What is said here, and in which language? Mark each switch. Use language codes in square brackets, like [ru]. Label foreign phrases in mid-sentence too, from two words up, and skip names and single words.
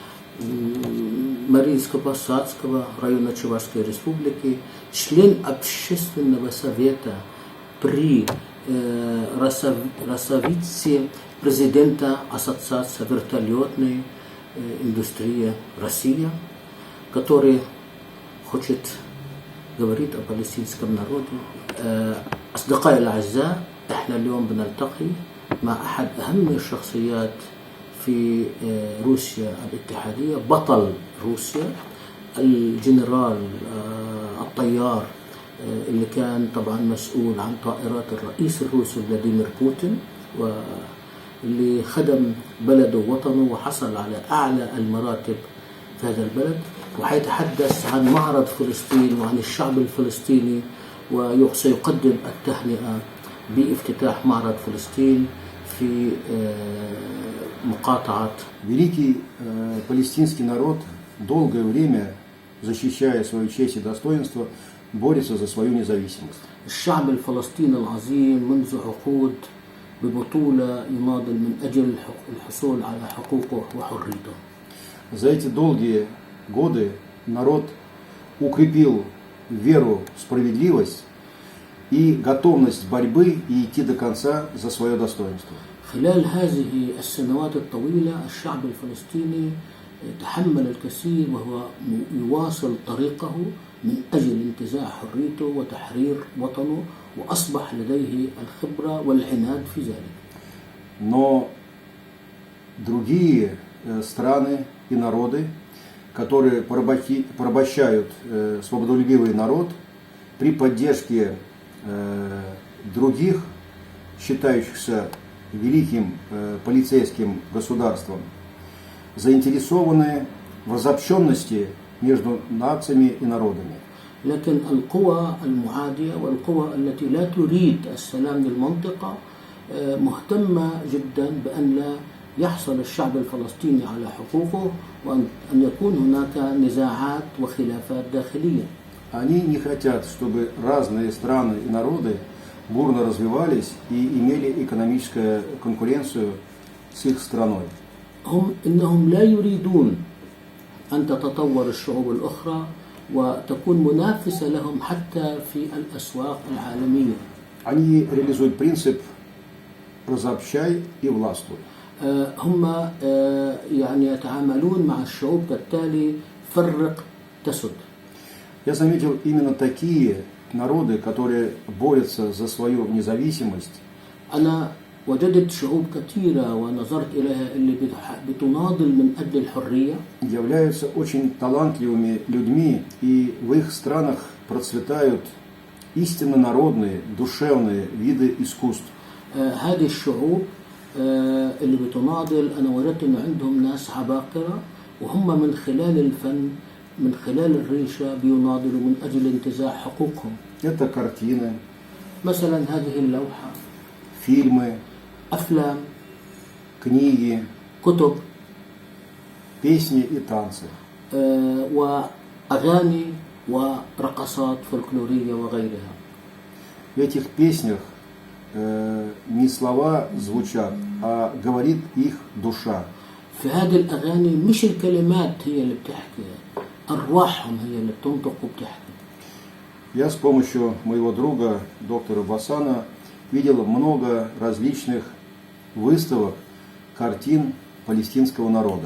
[ru] Марийско-Посадского района Чувашской республики, член общественного совета при Росавице президента Ассоциации вертолетной индустрии Россия, который хочет говорить о палестинском народе. [ar] أصدقائي الأعزاء، احنا اليوم بنلتقي مع أحد أهم الشخصيات في روسيا الاتحادية، بطل روسيا، الجنرال الطيار اللي كان طبعا مسؤول عن طائرات الرئيس الروسي فلاديمير بوتين، واللي خدم بلده ووطنه وحصل على أعلى المراتب في هذا البلد، وحيتحدث عن معرض فلسطين وعن الشعب الفلسطيني، وسيقدم التهنئة بافتتاح معرض فلسطين في مقاطعة. [ru] Великий палестинский народ долгое время, защищая свою честь и достоинство, борется за свою независимость. [ar] الشعب الفلسطيني العظيم منذ عقود ببطولة يناضل من أجل الحصول على حقوقه وحريته. [ru] За эти долгие годы народ укрепил веру в справедливость и готовность борьбы и идти до конца за свое достоинство. [ar] خلال هذه السنوات الطويلة الشعب الفلسطيني تحمل الكثير وهو يواصل طريقه من أجل انتزاع حريته وتحرير وطنه، وأصبح لديه الخبرة والعناد في ذلك. [ru] Но другие страны и народы, которые порабощают свободолюбивый народ, при поддержке других, считающихся великим полицейским государством, заинтересованы в разобщенности между нациями и народами. [ar] لكن القوى المعادية والقوى التي لا تريد السلام للمنطقة مهتمة جدا بأن لا يحصل الشعب الفلسطيني على حقوقه، وأن يكون هناك نزاعات وخلافات داخلية. [ru] Они не хотят, чтобы разные страны и народы бурно развивались и имели экономическую конкуренцию с их страной. [ar] إنهم لا يريدون أن تتطور الشعوب الأخرى وتكون منافسة لهم حتى في الأسواق العالمية. [ru] Они реализуют принцип «разобщай и властвуй». [ar] هم يعني يتعاملون مع الشعوب كالتالي: فرق تسد. [ru] Я заметил именно такие народы, которые борются за свою независимость. [ar] أنا وجدت شعوب كثيرة ونظرت إليها اللي بتناضل من أجل الحرية. [ru] Являются очень талантливыми людьми, и в их странах процветают истинно народные, душевные виды искусств. [ar] هذه الشعوب اللي بتناضل أنا وجدت إنه عندهم ناس عباقرة، وهم من خلال الفن، من خلال الريشة بيناضلوا من أجل انتزاع حقوقهم. [ru] Это картины, [ar] مثلا هذه اللوحة، [ru] фильмы, [ar] أفلام، [ru] книги, [ar] كتب، [ru] песни и танцы. [ar] وأغاني ورقصات فولكلورية وغيرها. [ru] В этих песнях не слова звучат, а говорит их душа. [ar] في هذه الأغاني مش الكلمات هي اللي بتحكي، أرواحهم هي اللي بتنطق وبتحكي. [ru] Я с помощью моего друга, доктора Басана, видел много различных выставок картин палестинского народа.